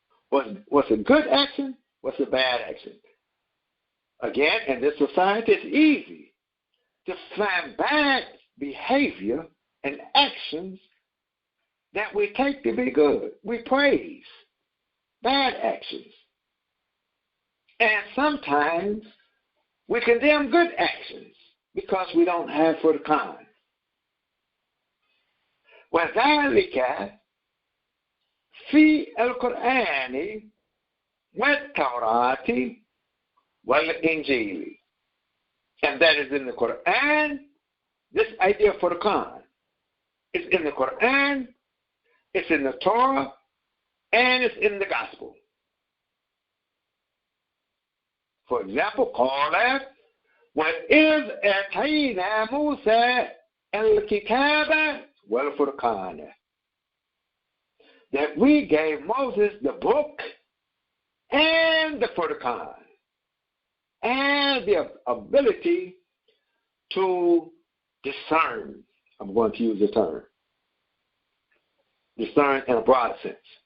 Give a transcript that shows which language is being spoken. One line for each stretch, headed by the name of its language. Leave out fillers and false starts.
English: What's a good action? What's a bad action? Again, in this society, it's easy to find bad behavior and actions that we take to be good. We praise bad actions. And sometimes we condemn good actions because we don't have Furqan.
Arabic: وذلك في القرآن والتوراة والإنجيل.
English: And that is in the Quran. This idea of Furqan is in the Quran, it's in the Torah, and it's in the Gospel. For example,
Arabic: قال وَإِذْ أَتَيْنَا مُوسَى الْكِتَابَ وَالْفُرْقَانَ.
English: That we gave Moses the book and the Furqan and the ability to discern. I'm going to use the term. Discern in a broad sense.